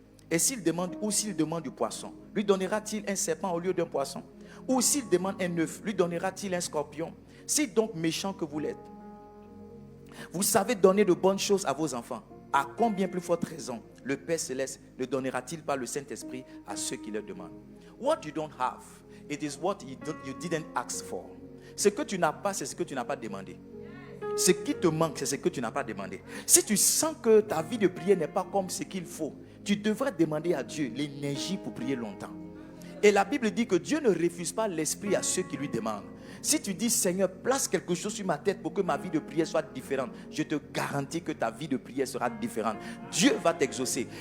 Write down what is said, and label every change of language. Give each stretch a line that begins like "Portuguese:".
French: Et s'il demande du poisson, lui donnera-t-il un serpent au lieu d'un poisson? Ou s'il demande un œuf, lui donnera-t-il un scorpion? Si donc méchant que vous l'êtes, vous savez donner de bonnes choses à vos enfants, à combien plus forte raison le Père Céleste ne donnera-t-il pas le Saint-Esprit à ceux qui le demandent?
English: What you don't have, it is what you didn't ask for.
French: Ce que tu n'as pas, c'est ce que tu n'as pas demandé. Ce qui te manque, c'est ce que tu n'as pas demandé. Si tu sens que ta vie de prière n'est pas comme ce qu'il faut, tu devrais demander à Dieu l'énergie pour prier longtemps. Et la Bible dit que Dieu ne refuse pas l'esprit à ceux qui lui demandent. Si tu dis, Seigneur, place quelque chose sur ma tête pour que ma vie de prière soit différente, je te garantis que ta vie de prière sera différente. Dieu va t'exaucer.